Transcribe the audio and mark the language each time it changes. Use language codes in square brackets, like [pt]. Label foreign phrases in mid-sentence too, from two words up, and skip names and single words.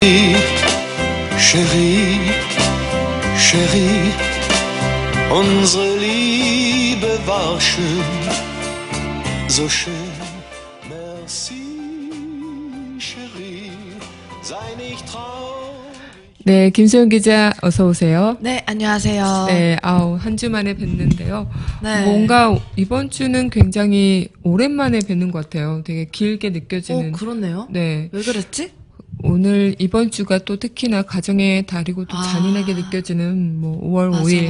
[fr] Chérie, Chérie, [de] unsere Liebe war schön, so schön. [fr] Merci, Chérie, [de] sei nicht traurig. [ko] 네, 김소연 기자 어서 오세요. 네, 안녕하세요. 네, 한 주 만에 뵀는데요. 네. 뭔가 이번 주는 굉장히 오랜만에 뵙는 것 같아요. 되게 길게 느껴지는. 그렇네요. 네. 왜 그랬지? 오늘 이번 주가 또 특히나 가정의 달이고 또 잔인하게 느껴지는 5월 5일,